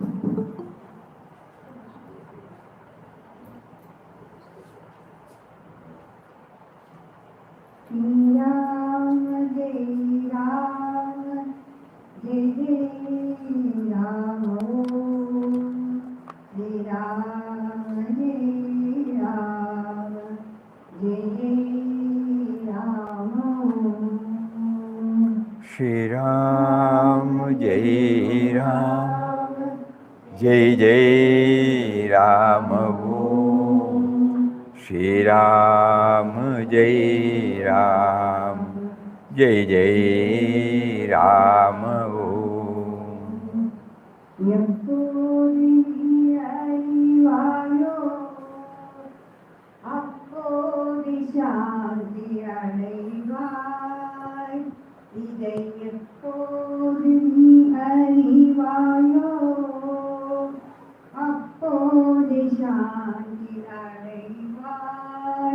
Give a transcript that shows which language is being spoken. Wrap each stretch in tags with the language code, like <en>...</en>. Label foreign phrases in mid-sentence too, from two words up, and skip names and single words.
<sa>राम जय राम जय जय राम जय राम जय राम जय जय राम. श्री राम जय राम जय जय राम ओम. श्री राम जय राम जय जय राम ओम.</sa> <ta>எப்போது நீ அறிவாயோ அப்போது சாந்தி அடைவாய். இதை எப்போது நீ அறிவாயோ அப்போது சாந்தி அடைவாய்.</ta>